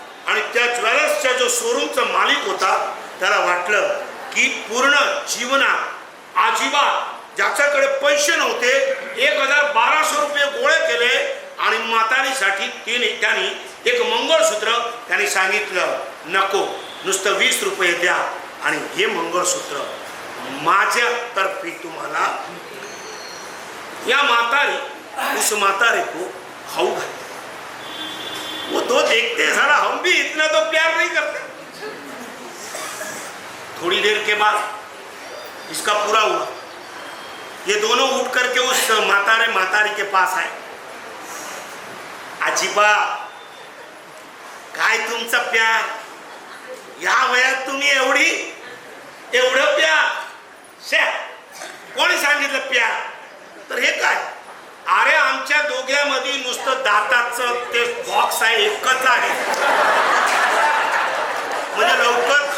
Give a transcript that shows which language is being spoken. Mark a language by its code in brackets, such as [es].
[mr] आणि त्या ज्वेलर्सच्या जो शोरूमचा मालिक होता त्याला वाटलं की पूर्ण जीवनात अजिबात ज्याच्याकडे पैसे नव्हते 1200 रुपये गोळे केले आणि म्हातारीसाठी त्यांनी एक मंगळसूत्र त्यांनी सांगितलं नको, नुसतं 20 रुपये द्या आणि हे मंगळसूत्र माझ्यातर्फे तुम्हाला। [hi] या मातारी उस मातारे को [mr] खाऊ घालते। [hi] वो तो देखते सारा हम भी इतना तो प्यार नहीं करते। थोड़ी देर के बाद इसका पूरा हुआ, ये दोनों उठ करके उस मातारी के पास आए। [mr] आजीबा काय तुमचा प्यार, या वयात तुम्ही एवढं प्यार, कोणी सांगितलं प्यार, तर हे काय, अरे आमच्या दोघ्यामध्ये नुसतं दाताचं ते बॉक्स आहे, एकच आहे, म्हणजे लवकर